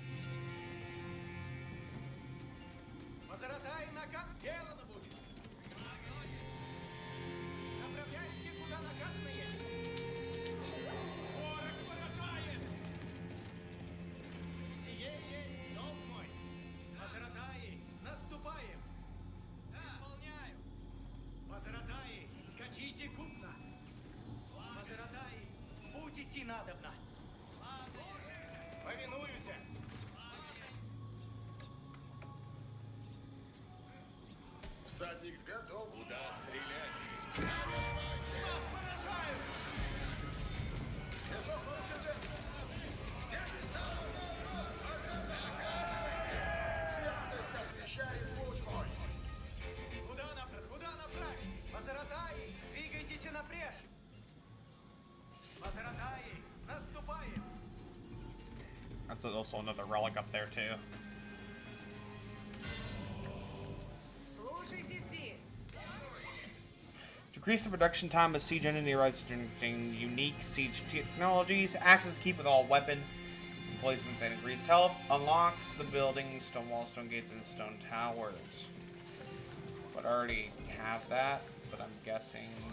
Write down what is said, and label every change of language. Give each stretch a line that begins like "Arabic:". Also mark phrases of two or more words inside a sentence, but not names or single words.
Russian: Возаратай наказ сделано будет! Направляйся, куда наказано есть! Ворог поражает! Сие есть долг мой! Возаратай, наступаем! Исполняю! Возаратай, скачите купно! Возаратай, в путь идти надобно! Повинуюсь! Всадник готов. Куда стрелять? Поражают! Часов хватит. Святость освящает путь мой. Куда направить? Возаратай, двигайтесь напрежь! Возаратай, наступаем!
English: That's also another relic up there too.
Russian: Слушайте все.
English: Decrease the production time of siege enemy using unique siege technologies. Axes keep with all weapon. emplacements and increased health. Unlocks the buildings, stone walls, stone gates, and stone towers. But I already have that, but I'm guessing...